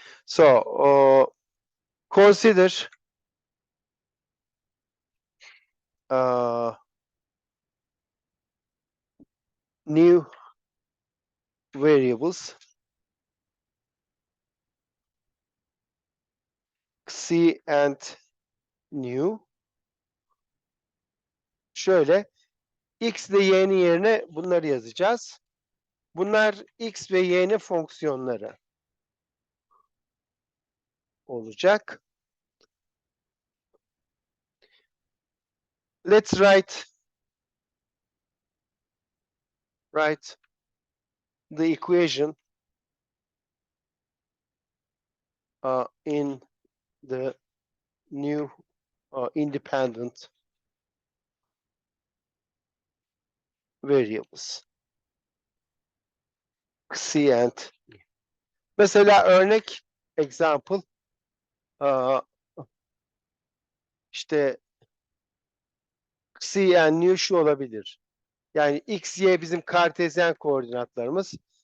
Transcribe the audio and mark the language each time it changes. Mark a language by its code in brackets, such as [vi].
[en] So consider new variables C and new. [tr] Şöyle x ve y'nin yerine bunları yazacağız. Bunlar x ve y'nin fonksiyonları olacak. [en] Let's write the equation in the new independent variables. [tr] C and mesela örnek example işte C and new şu olabilir. Yani x, y bizim kartezyen koordinatlarımız.